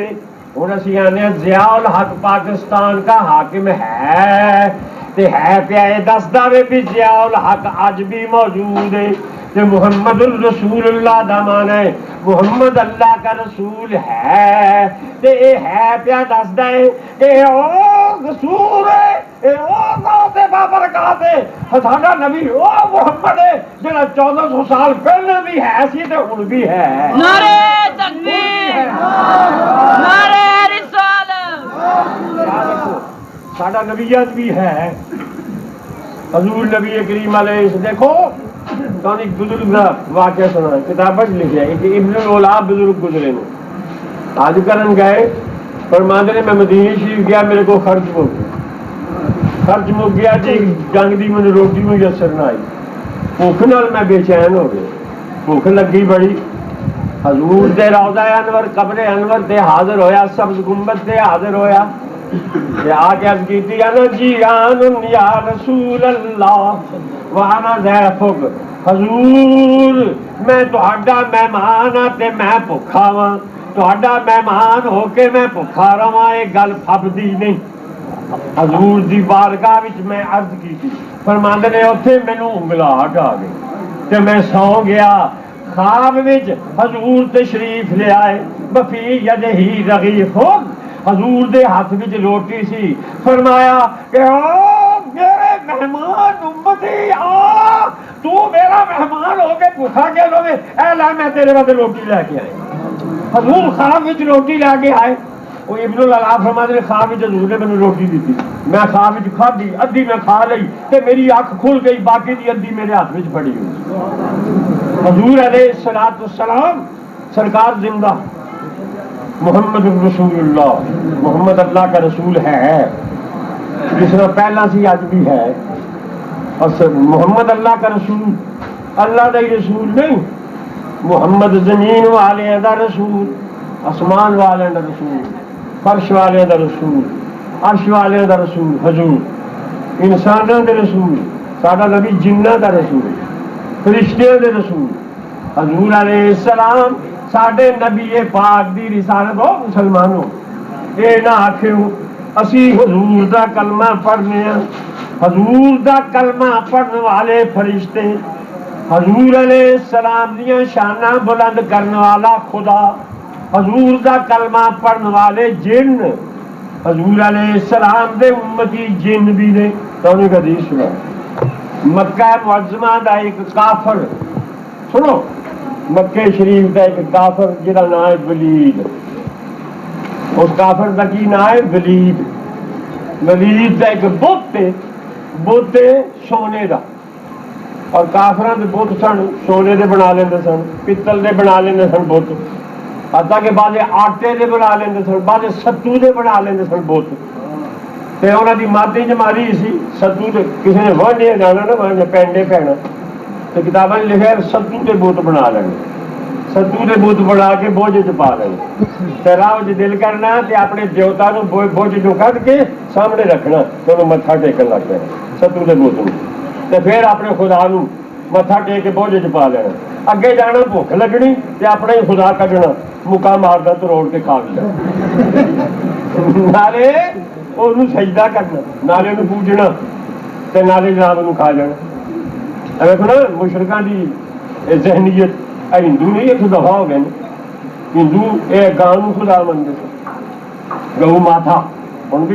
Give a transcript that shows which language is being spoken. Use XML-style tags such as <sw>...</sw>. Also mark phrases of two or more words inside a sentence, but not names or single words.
<pa>ہوں اسی آنے ضیاء الحق پاکستان کا حاکم ہے تے ہے پیا یہ دسدا وے بھی ضیاء الحق اج بھی موجود ہے، تے</pa> <ar>محمد الرسول اللہ</ar> <pa>دا معنی ہے محمد اللہ کا رسول ہے، تے اے ہے پیا دسدا ہے کہ او رسول ہے، اے او ذات بابرکات ہے، ساڈا نبی او محمد ہے جڑا 1400 سال پہلے بھی ہے سی تے ہن بھی ہے۔</pa> <ur>نعرہ تکبیر، نعرہ رسالت۔</ur> <pa>ساڈا نبیت بھی ہے، حضور نبی کریم</pa> <ar>علیہ السلام۔</ar> <pa>دیکھو تو ایک بزرگ کا واقعہ سنا، کتاب لکھا ہے کہ ابن الاولا بزرگ گزرے نے، حج کرن گئے، فرماندے نے میں مدینے شریف گیا، میرے کو خرچ مک گیا جی، جنگ دی مجھے روٹی میسر نہ آئی، بھوک نال میں بے چین ہو گیا، بھوک لگی بڑی۔ حضور دے روضہ انور قبر انور تے حاضر ہویا، سبز گنبد تے حاضر ہویا، آ کے عرض کی تھی</pa> <ar>انا جیران یا رسول اللہ وانا ضیفک،</ar> <pa>حضور میں تہاڈا مہمان ہاں تے میں بھکھا واں، تہاڈا مہمان ہو کے میں بھکھا رہواں، یہ گل پھبدی نہیں۔ حضور دی بارگاہ وچ میں عرض کی تھی، فرماندے نے اوتھے مینوں انگلاہٹ آ گئی تے میں سو گیا۔ خواب وچ حضور تشریف لے آئے،</pa> <ar>بفی یدہی رغیف،</ar> <pa>حضور دے ہاتھ وچ روٹی سی، فرمایا کہ او میرے مہمان امتی آ، تو میرا مہمان ہو کے بھوکا کے لوے، اے لا میں تیرے واسطے روٹی لے کے آئی۔ حضور خواب وچ روٹی لے کے آئے، وہ ابن الالا فرماتے ہیں خواب وچ حضور نے مینوں روٹی دیتی، میں خواب وچ کھادی، ادھی میں کھا لئی تے میری اکھ کھل گئی، باقی دی ادھی میرے ہاتھ وچ پڑی ہوئی۔</pa> <ur>حضور</ur> <ar>علیہ الصلوۃ والسلام</ar> <ur>سرکار زندہ،</ur> <ar>محمد الرسول اللہ،</ar> <ur>محمد اللہ کا رسول ہے، جس طرح پہلا</ur> <pa>سی اج بھی ہے، اور محمد اللہ کا رسول، اللہ دا ہی رسول نہیں، محمد زمین والے دا رسول، آسمان والے دا رسول، فرش والے دا رسول، عرش والے دا رسول، حضور انسانوں دے رسول، ساڈا نبی جنہ دا رسول، فرشتیاں دے رسول، حضور</pa> <ar>علیہ السلام</ar> <pa>ساڈے نبی پاک دی رسالت۔ ہو مسلمانوں، اے نہ آکھو اسی حضور دا کلمہ پڑھنے ہیں، حضور دا کلمہ پڑھنے والے فرشتے، حضور</pa> <ar>علیہ السلام</ar> <pa>دیاں شاناں بلند کرنے والا خدا، حضور دا کلمہ پڑھنے والے جن، حضور</pa> <ar>علیہ السلام</ar> <pa>دے امتی جن بھی نے۔ تو انہیں حدیث سنا مکہ معظمہ دا ایک کافر، سنو مکہ شریف دا ایک کافر جہاں نام ہے ولید، اس کافر دا کی نام ہے ولید۔ ولید دا ایک بت سونے دا، اور کافران دے بت سن سونے دے بنا لیندے سن، پتل دے بنا لیندے سن بت، حتیٰ کہ بعض آٹے دے بنا لیندے سن، بعض ستو دے بنا لیندے سن بت۔ تے انہاں دی مادی جماری سی ستو دے، کسی نے وانڈے جانا نہ وانڈے پینڈے پینا، تو کتاباں لکھا ہے ستو دے بت بنا لینے، ستو دے بت بنا کے بوجھ چ پا لینے، تے راہ وچ دل کرنا تے اپنے دیوتا نو بوجھ چوں کڈ کے سامنے رکھنا تے انہوں متھا ٹیکن لگ پینا ستو دے بت نو، تے پھر اپنے خدا نو متھا ٹیک کے بوجھ چ پا لینا، اگے جانا بھوک لگنی تے اپنا ہی خدا کڈنا، مکا ماردا توڑ کے کھا لینا، نالے انہوں سجدہ کرنا، نالے انہوں پوجنا تے نالے جناب انہوں کھا جانا۔ دیکھو نا مشرکاں دی ذہنیت، ہندو نہیں ایک دفعہ ہو گئے، ہندو یہ گاں نو خدا منتے تھے، گو ماتھا، ہوں بھی</pa>